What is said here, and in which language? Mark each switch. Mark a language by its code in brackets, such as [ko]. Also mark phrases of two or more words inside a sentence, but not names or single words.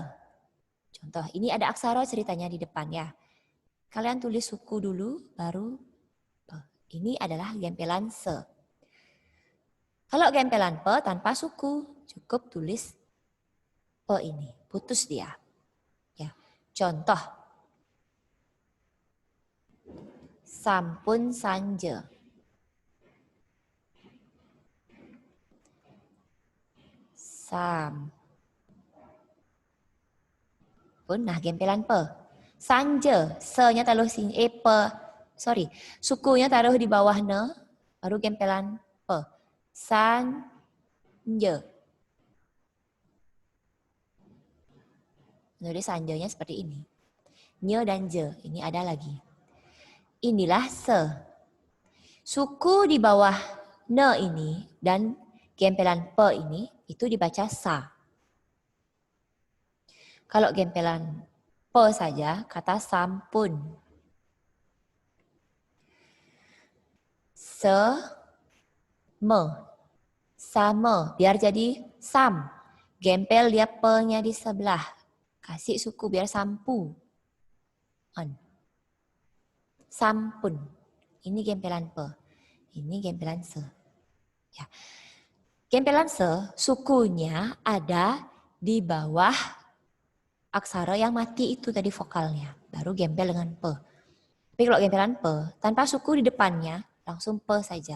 [id] Contoh, ini ada aksara ceritanya di depan ya. Kalian tulis suku dulu, baru Pe. Ini adalah gempelan Se. Kalau gempelan Pe tanpa suku, cukup tulis Pe ini. Putus dia. Ya. Contoh. [ban] Sampun sanje. [id] Sampun. Nah, gempelan Pe. Sanje. Se-nya taruh sini. Pe. Sorry. Sukunya taruh di bawah ne. Baru gempelan Pe. Sanje. Nulis sanjanya seperti ini. Nye dan je. Ini ada lagi. Inilah Se. Suku di bawah ne ini dan gempelan Pe ini itu dibaca Sa. Kalau gempelan Pe saja kata sampun. Se, me. Sama. Biar jadi sam. Gempel dia Pe-nya di sebelah. Kasih suku biar sampu. On. Sampun. Ini gempelan Pe. Ini gempelan Se. Ya. Gempelan Se, sukunya ada di bawah aksara yang mati itu tadi vokalnya. Baru gempel dengan pe. Tapi kalau gempelan pe, tanpa suku di depannya, langsung pe saja.